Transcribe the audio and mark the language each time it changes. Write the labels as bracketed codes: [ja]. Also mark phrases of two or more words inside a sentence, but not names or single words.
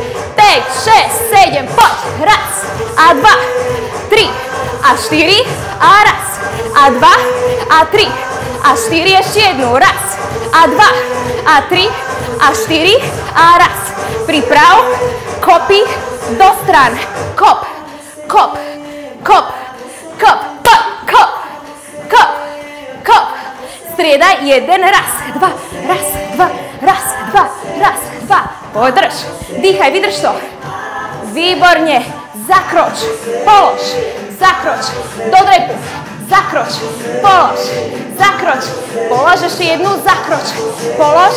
[sk] 5, 6, 7, poď. Raz. A 2, 3, a 4. A raz. A 2, a 3, a 4. Ešte jednu. Raz. A 2, a 3, a 4. A raz. Priprav. Kopy do stran. Kop. Kop. Kop. Kop. Kop. Kop, kop. Striedaj, jeden, raz, dva, raz, dva, raz, dva, raz, dva. Podrž, dýchaj, vydrž to. Výborne, zakroč, polož, zakroč, do drepu, zakroč, polož, zakroč, polož, ešte jednu, zakroč, polož.